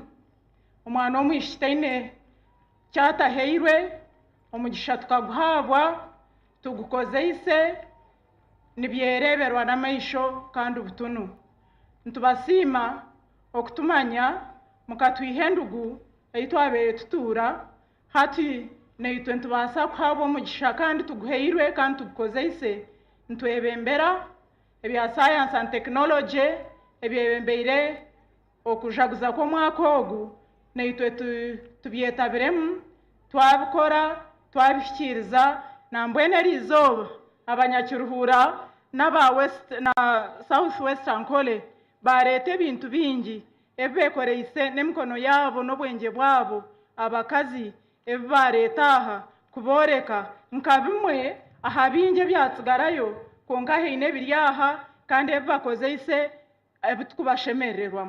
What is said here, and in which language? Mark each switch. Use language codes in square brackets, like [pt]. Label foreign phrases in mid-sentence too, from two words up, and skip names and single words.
[nyn] Omwana w'omwishiki taine kyataheirwe, omugisha tukaguhabwa tugukozeise nibyereberwa n'amaisho kandi obutunu. Ntubasiima okutumanya mukatwiha endugu ei twabeire tutuura, hati naitwe ntubasa kuhabwa omugisha kandi tuguheirwe kandi tugukozeise ntwebembera ebya [en] science and technology [nyn] ebyebembeire okujaguza kw'omwaka ogu naitwe tubyetabiremu twabikora twabishikiriza nambwene erizooba abanyakiruhura n'aba west na [en] south western [nyn] kole bareeta ebintu bingi ebibekoreise n'emikono yaabo n'obwengye bwabo abakazi ebi bareeta aha kubooreka nka bimwe aha bingi ebyatsigarayo konka haine ebiri aha kandi ebi bakozeise ebitukubashemererwamu.